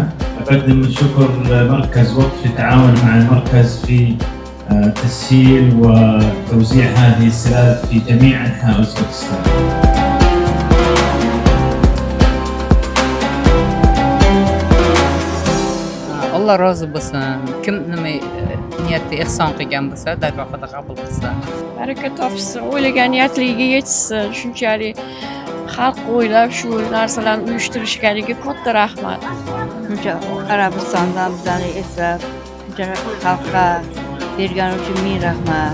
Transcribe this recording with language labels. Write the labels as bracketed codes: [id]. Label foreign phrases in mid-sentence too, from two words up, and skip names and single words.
[ar] أقدم الشكر لمركز وقف يتعاون مع المركز في تسهيل وتوزيع هذه السلال في جميع أنحاء أوزبكستان. [uz] Allah razı bo'lsin. Kim nima niyatda ehson qilgan bo'lsa, dargohida qabul qilsin. Baraka topsin, o'ylagan niyatligiga yetsin. Shunchalik xalq o'ylab shu narsalarni uyushtirishganiga katta rahmat. Shuncha Arabistondan bizani eslab, shuncha xalqqa bergani uchun ming rahmat.